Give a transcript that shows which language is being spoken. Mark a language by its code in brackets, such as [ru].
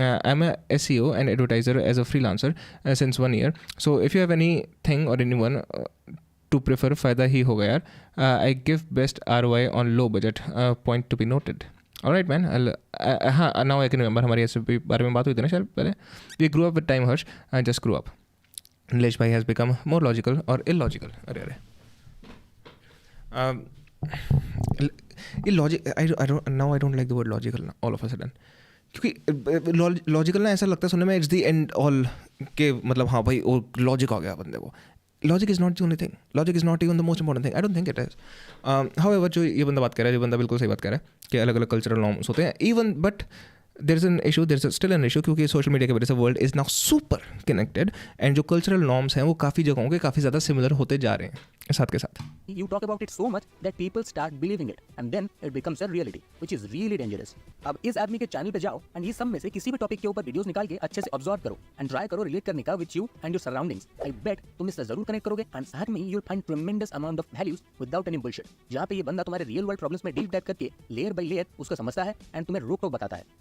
[en] I'm a SEO and advertiser as a freelancer since 1 year. So if you have anything or anyone to prefer, [hi] फ़ायदा ही होगा यार. [en] I give best ROI on low budget. Point to be noted. All right, man. [hi] हाँ, [en] now I can remember [hi] हमारी ऐसे बारे में बात हुई थी ना शायद पहले. [en] We grew up with time, Harsh. I just grew up. Nilesh bhai has become more logical or illogical. [hi] अरे illogic. [en] I don't like the word logical now, all of a sudden. [hi] क्योंकि लॉजिकल ना ऐसा लगता है सुनने में [en] it's the end all [hi] के, मतलब हाँ भाई वो लॉजिक आ गया बंदे को. [en] Logic is not the only thing. Logic is not even the most important thing. I don't think it is. [hi] However जो ये बंदा बात कर रहा है, ये बंदा बिल्कुल सही बात कर रहा है कि अलग अलग कल्चरल नॉर्म्स होते हैं even, [en] but there is an issue, [hi] there is still an issue, क्योंकि सोशल मीडिया की वजह से [en] world is now super connected, [hi] and जो कल्चरल नॉर्म्स हैं वो काफ़ी जगहों के काफ़ी ज़्यादा सिमिलर होते जा रहे हैं साथ के साथ. [en] You talk about it so much that people start believing it, and then it becomes a reality, which is really dangerous. [hi] अब इस आदमी के चैनल पे जाओ एंड ये सब में से किसी भी टॉपिक के ऊपर वीडियोस निकाल के अच्छे से ऑब्जर्व करो एंड ट्राई करो रिलेट करने का with you and your surroundings. [en] I bet [hi] तुम इससे जरूर कनेक्ट करोगे, एंड साथ में [en] You will find tremendous amount of values without any bullshit. [hi] जहाँ पे ये बंदा तुम्हारे रियल वर्ल्ड प्रॉब्लम्स में डीप डाइव करके लेयर बाय लेयर उसको समझता है एंड तुम्हें रोक टोक बताता है.